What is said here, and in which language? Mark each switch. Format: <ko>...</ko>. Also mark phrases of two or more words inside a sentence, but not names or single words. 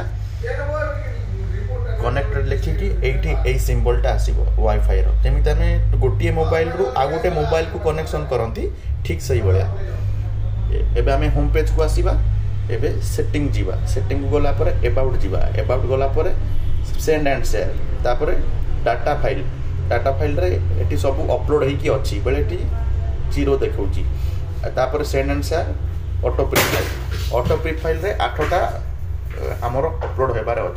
<or>କନେକ୍ଟେଡ ଲେଖି କି ଏଠି ଏ ସିମ୍ବଲ ଟା ଆସିବୋ ୱାଇଫାଇ ରୋ। ଜେମିତି ହମେଁ ଗୋଟିଏ ମୋବାଇଲ ରୋ ଆ ଗୋଟେ ମୋବାଇଲ କୋ କନେକ୍ସନ କରନ୍ତି ଠିକ ସହି ବଳିଆ। ଏବେ ହମେଁ</or> <en>home page</en> <or>କୋ ଆସିବା। ଏବେ ସେଟିଂ ଯିବା। ସେଟିଂ କୋ ଗଲା ପରେ ଅବାଉଟ ଯିବା। ଅବାଉଟ ଗଲା ପରେ</or> <en>send and share.</en> <or>ତାପରେ</or> <en>data file. data file</en> <or>ରେ ଏଠି ସବ ଅପଲୋଡ ହେକି ଅଛି ବେଲେ ଏଠି 0 ଦେଖଉଚି। ତାପରେ</or> <en>send and share auto pre file. auto pre file</en> <or>ରେ 8ଟା ହମର ଅପଲୋଡ ହେବାର ଅଛି।</or>